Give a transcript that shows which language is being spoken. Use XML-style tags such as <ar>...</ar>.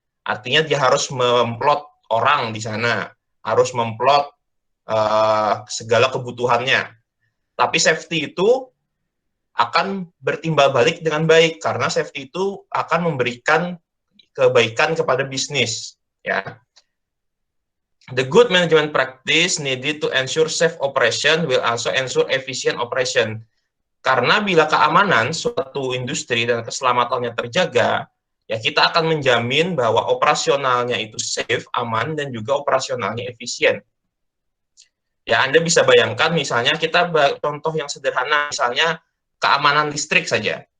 <id>Artinya dia harus memplot orang di sana, harus memplot segala kebutuhannya. Tapi safety itu akan bertimbal balik dengan baik, karena safety itu akan memberikan kebaikan kepada bisnis, ya.</id> <en>The good management practice needed to ensure safe operation will also ensure efficient operation.</en> <id>Karena bila keamanan suatu industri dan keselamatannya terjaga, ya kita akan menjamin bahwa operasionalnya itu safe, aman, dan juga operasionalnya efisien. Ya, Anda bisa bayangkan misalnya kita contoh yang sederhana, misalnya keamanan listrik saja.</id>